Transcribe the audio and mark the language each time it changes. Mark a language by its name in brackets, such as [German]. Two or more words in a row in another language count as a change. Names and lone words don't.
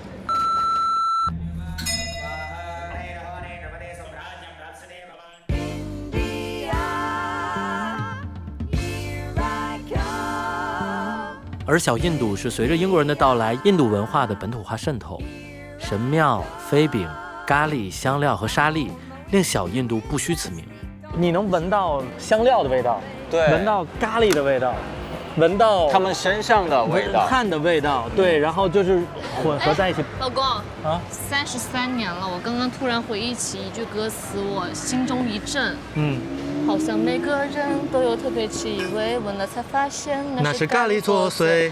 [Chinese] 而小印度是隨着英國人的到來，印度文化的本土化滲透，神廟、飛餅、咖喱、香料和沙律令小印度不虛此名。你能聞到香料的味道，對，聞到咖喱的味道， 闻到他们身上的味道。汗的味道，对，然后就是混合在一起。老公啊，33年了，我刚刚突然回忆起一句歌词，我心中一震。好像每个人都有特别气味，闻了才发现那是咖喱作祟。